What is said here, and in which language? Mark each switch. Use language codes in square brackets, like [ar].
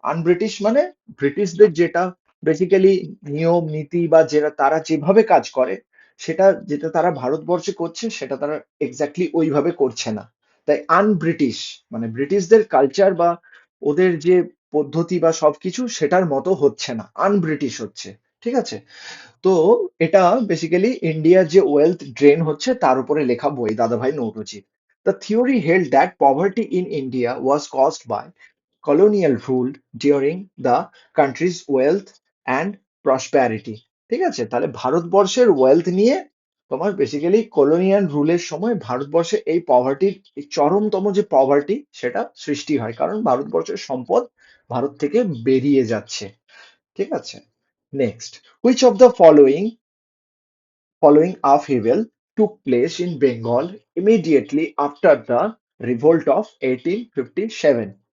[bn] Un-British মানে ব্রিটিশদের যেটা বেসিক্যালি নিয়ম নীতি বা যেটা তারা যেভাবে কাজ করে, সেটা যেটা তারা ভারতবর্ষে করছে সেটা তারা এক্স্যাক্টলি ওইভাবে করছে না। তাই আনব্রিটিশ মানে ব্রিটিশদের কালচার বা ওদের যে পদ্ধতি বা সবকিছু সেটার মতো হচ্ছে না, আনব্রিটিশ হচ্ছে। ঠিক আছে, তো এটা বেসিক্যালি ইন্ডিয়ার যে ওয়েলথ ড্রেন হচ্ছে তার উপরে লেখা বই দাদাভাই Naoroji. [en] The theory held that poverty in India was caused by colonial rule during the country's wealth and prosperity। [bn] ঠিক আছে, তাহলে ভারতবর্ষের ওয়েলথ নিয়ে তোমার বেসিক্যালি কলোনিয়াল রুলের সময় ভারতবর্ষে এই পভার্টির চরমতম যে পভার্টি সেটা সৃষ্টি হয়, কারণ ভারতবর্ষের সম্পদ ভারত থেকে বেরিয়ে যাচ্ছে। ঠিক আছে, [en] Next, which of the following upheaval took place in Bengal immediately after the revolt of 1857।